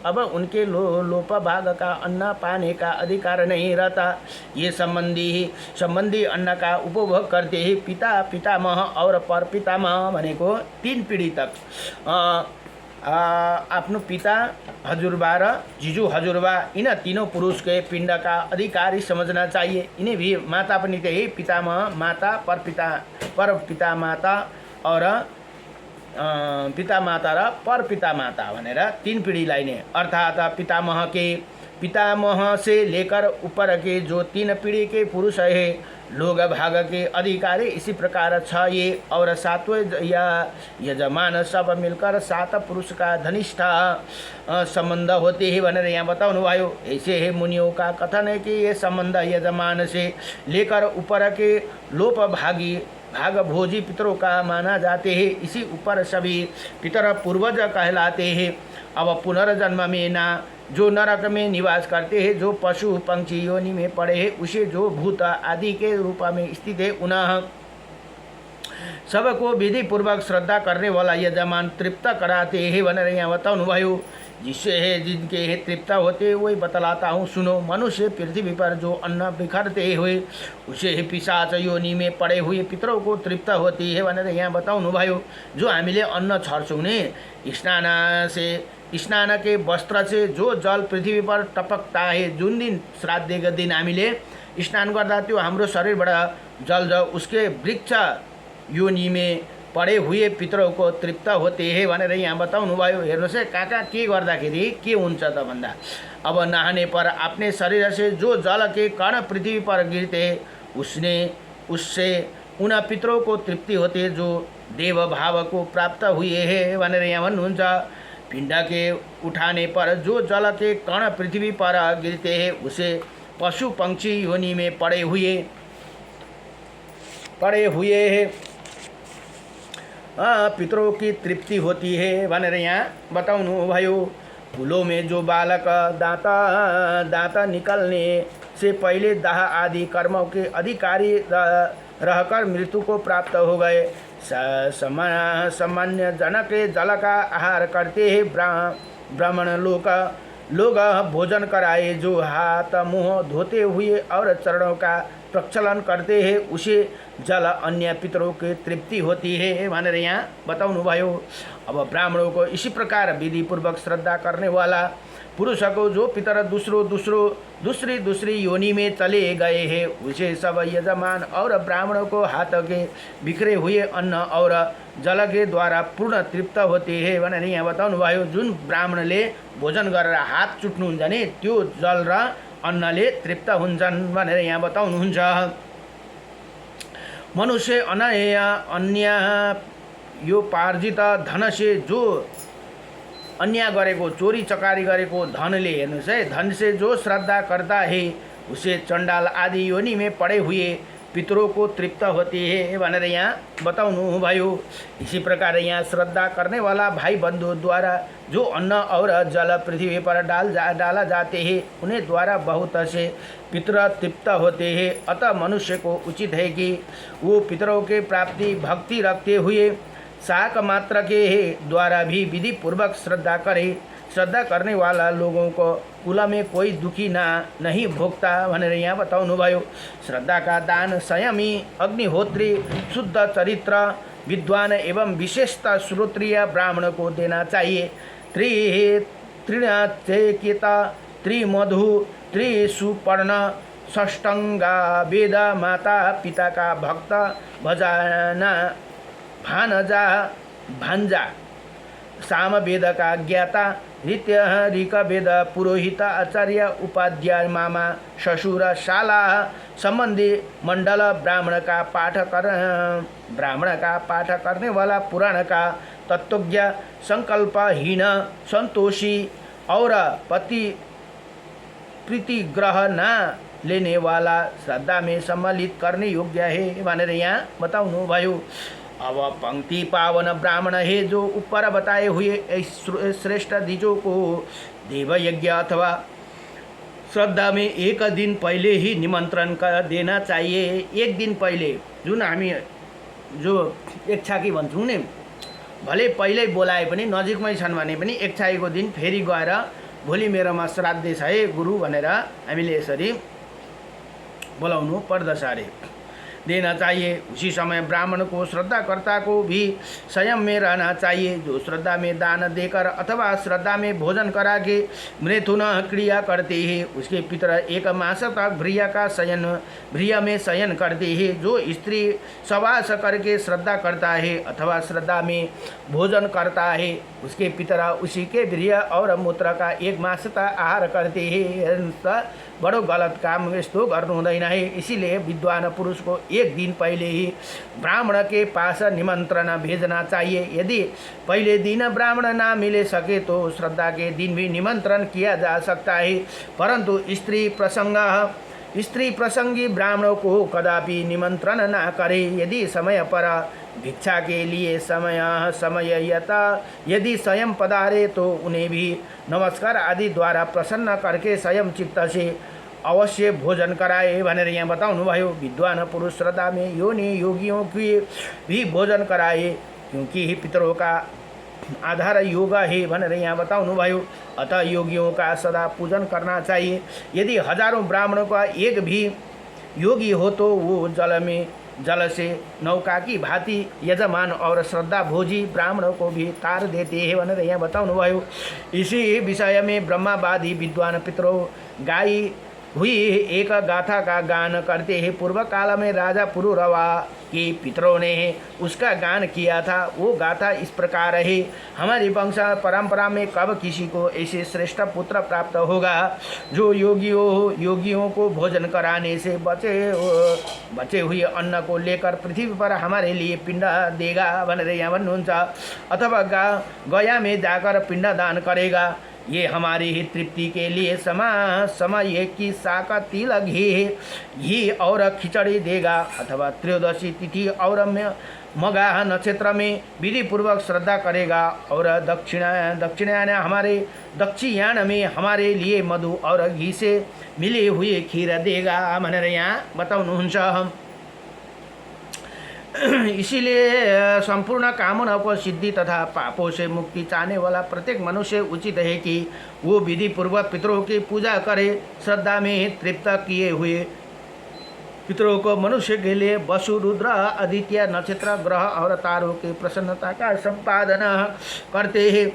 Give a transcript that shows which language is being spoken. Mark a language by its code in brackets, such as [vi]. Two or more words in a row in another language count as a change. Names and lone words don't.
[hi] अब उनके लोप भाग का अन्न पाने का अधिकार नहीं रहता। ये संबंधी अन्न का उपभोग करते हैं। पितामह और पर पितामह [ne] भनेको 3 पीढ़ी तक आफ्नो पिता हजुरबा र जिजू हजुरबा [hi] इन तीनों पुरुष के पिंड का अधिकारी समझना चाहिए। इन्हें भी माता [ne] पनि त्यही [hi] पितामह माता पर पिता माता और पिता माता [ne] र पर पिता माता भनेर 3 पीढ़ीलाई नै, [hi] अर्थात् पितामह के पितामह से लेकर ऊपर के जो 3 पीढ़ी के पुरुष है लोग भाग के अधिकारी इसी प्रकार 6 ये और 7वें या यजमान सब मिलकर 7 पुरुष का घनिष्ठ संबंध होते हैं [ne] भनेर यहाँ बताउनु भयो। [hi] ऐसे है मुनियों का कथन है कि ये संबंध यजमान से लेकर ऊपर के लोप भाग भोजी पितरों का माना जाते हैं। इसी ऊपर सभी पितर पूर्वज कहलाते हैं। अब पुनर्जन्म में ना जो नरक में निवास करते हैं, जो पशु पंक्षी योनि में पड़े हैं, उसे जो भूत आदि के रूप में स्थित है, उन्हें सबको विधि पूर्वक श्रद्धा करने वाला यजमान तृप्त कराते हैं [ne] भनेर यहाँ बताउनु भयो। [hi] जिससे है जिनके है तृप्त होते वही बतलाता हूँ सुनो। मनुष्य पृथ्वी पर जो अन्न बिखरते हुए उसे ही पिशाच योनि में पड़े हुए पितरों को तृप्त होती है [ne] भनेर यहाँ बताउनु भयो। [hi] जो [ne] हामीले अन्न छर्छौँ नि [hi] स्नान के वस्त्र से जो जल पृथ्वी पर टपकता है, [ne] जुन दिन श्राद्धको दिन हामीले स्नान गर्दा त्यो हाम्रो शरीरबाट जल [hi] उसके वृक्ष योनि में पड़े हुए पितरों को तृप्त होते हैं [ne] भनेर यहाँ बताउनु भयो। हेर्नुहोस् है कहाँ के गर्दाखेरि के हुन्छ त भन्दा [hi] अब नहाने पर अपने शरीर से जो जल के कण पृथ्वी पर गिरते उससे उन पितरों को तृप्ति होते जो देव भाव को प्राप्त हुए हैं [ne] भनेर यहाँ भन्नुहुन्छ। [hi] पिंड के उठाने पर जो जल के कण पृथ्वी पर गिरते हैं उसे पशु पंक्षी योनि में पड़े हुए हैं पितरों की तृप्ति होती है [ne] भनेर यहाँ बताउनु भयो। [hi] फूलों में जो बालक दांत निकलने से पहले दाह आदि कर्मों के अधिकारी रहकर मृत्यु को प्राप्त हो गए। सामान्य जनक जल का आहार करते हैं। ब्राह्मण लोग भोजन कराए, जो हाथ मुँह धोते हुए और चरणों का प्रक्षालन करते हैं उसे जल अन्य पितरों की तृप्ति होती है [ne] भनेर यहाँ बताउनु भयो। [hi] अब ब्राह्मणों को इसी प्रकार विधि पूर्वक श्रद्धा करने वाला पुरुष को जो पितर दूसरी योनि में चले गए हैं उसे सब यजमान और ब्राह्मणों को हाथ के बिखरे हुए अन्न और जल के द्वारा पूर्ण तृप्त होते हैं [ne] भनेर यहाँ बताउनु भयो। जुन ब्राह्मणले भोजन गरेर हात चुट्नुहुन्छ नि त्यो जल र अन्नले तृप्त हुन्छन् भनेर यहाँ बताउनुहुन्छ। [hi] मनुष्य अन्य यो पार्जित धन से जो [ne] अन्याय गरेको चोरी चकारी गरेको धनले हेर्नुहोस् है [hi] धन से जो श्रद्धा करता है उसे चंडाल आदि योनि में पड़े हुए पितरों को तृप्त होती है [ne] भनेर यहाँ बताउनु भयो। [hi] इसी प्रकार यहाँ श्रद्धा करने वाला भाई बंधु द्वारा जो अन्न और जल पृथ्वी पर डाला जाते हैं उन्हें द्वारा बहुत से पितर तृप्त होते हैं। अतः मनुष्य को उचित है कि वो पितरों के प्राप्ति भक्ति रखते हुए शाक मात्र के द्वारा भी विधि पूर्वक श्रद्धा करे। श्रद्धा करने वाला लोगों को कुल में कोई दुखी नहीं भोगता [ne] भनेर यहाँ बताउनु भयो। [hi] श्रद्धा का दान संयमी अग्निहोत्री शुद्ध चरित्र विद्वान एवं विशेषता श्रोत्रिय ब्राह्मण को देना चाहिए। त्रिणचेकित त्रिमधु त्रिसुपर्ण षष्टंगा वेद माता पिता का भक्त भजाना भांजा साम वेद का ज्ञाता नित्य ऋक वेद पुरोहित आचार्य उपाध्याय मामा ससुर शाला संबंधी मंडल ब्राह्मण का पाठ करने वाला पुराण का तत्वज्ञ संकल्पहीन संतोषी और प्रीति ग्रह न लेने वाला श्रद्धा में सम्मिलित करने योग्य है [ne] भनेर यहाँ बताउनु भयो। [hi] अब पंक्ति पावन ब्राह्मण है जो ऊपर बताए हुए श्रेष्ठ द्विजों को देव यज्ञ अथवा श्रद्धा में एक दिन पहले ही निमंत्रण देना चाहिए। [ne] एक दिन पहले जुन हामी जो एक छाकी भन्छौँ नि भले पहिल्यै बोलाए पनि नजिकमै छन् भने पनि एक छाकीको दिन फेरि गएर भोलि मेरोमा श्राद्ध छ है गुरु भनेर हामीले यसरी बोलाउनु पर्दछ अरे। [hi] देना चाहिए। उसी समय ब्राह्मण को श्रद्धाकर्ता को भी संयम में रहना चाहिए। जो श्रद्धा में दान देकर अथवा श्रद्धा में भोजन करा के मृथुन क्रिया करते हैं, उसके पितर एक मास तक भ्रिया में शयन करते हैं। जो स्त्री सवास करके श्रद्धा करता है अथवा श्रद्धा में भोजन करता है, उसके पितर उसी के भ्रिय और मूत्र का 1 मास तक आहार करते हैं। [ne] बड़ो गलत काम यस्तो गर्नु हुँदैन है। [hi] इसीलिए विद्वान पुरुष को 1 दिन पहले ही ब्राह्मण के पास निमंत्रण भेजना चाहिए। यदि पहले दिन ब्राह्मण ना मिले सके तो श्रद्धा के दिन भी निमंत्रण किया जा सकता है, परंतु स्त्री प्रसंगी ब्राह्मणों को कदापि निमंत्रण न करे। यदि समय पर भिक्षा के लिए समययता यदि स्वयं पधारे तो उन्हें भी नमस्कार आदि द्वारा प्रसन्न करके स्वयं चित्त से अवश्य भोजन कराए [ne] भनेर यहाँ बताउनुभयो। [hi] विद्वान पुरुष श्रद्धा में योगियों की भी भोजन कराए, क्योंकि पितरों का आधार योग है [ne] भनेर यहाँ बताउनुभयो। [hi] अतः योगियों का सदा पूजन करना चाहिए। यदि हजारों ब्राह्मणों का एक भी योगी हो तो वो जल से नौका की भांति यजमान और श्रद्धा भोजी ब्राह्मणों को भी तार देते हैं [ne] भनेर यहाँ बताउनुभयो। [hi] इसी विषय में ब्रह्मावादी विद्वान पितरों गाई हुई एक गाथा का गान करते हैं। पूर्व काल में राजा पुरुरवा के पितरों ने उसका गान किया था। वो गाथा इस प्रकार है। हमारी वंश परंपरा में कब किसी को ऐसे श्रेष्ठ पुत्र प्राप्त होगा जो योगियों को भोजन कराने से बचे हुए अन्न को लेकर पृथ्वी पर हमारे लिए पिंड देगा [ne] भनेर यहाँ भन्नुहुन्छ, [hi] अथवा गया में जाकर पिंड दान करेगा। ये हमारी ही तृप्ति के लिए समय की साका तिल घी और खिचड़ी देगा, अथवा त्रयोदशी तिथि और मगाह नक्षत्र में विधि पूर्वक श्रद्धा करेगा, और दक्षिणायन में हमारे लिए मधु और घी से मिले हुए खीर देगा [ne] भनेर यहाँ बताउनुहुन्छ। [hi] इसीलिए संपूर्ण कामनाओं को सिद्धि तथा पापों से मुक्ति चाहने वाला प्रत्येक मनुष्य उचित है कि वो विधि पूर्वक पितरों की पूजा करे। श्रद्धा में तृप्त किए हुए पितरों को मनुष्य के लिए वसु, रुद्र, आदित्य, नक्षत्र, ग्रह और तारों की प्रसन्नता का संपादन करते हैं।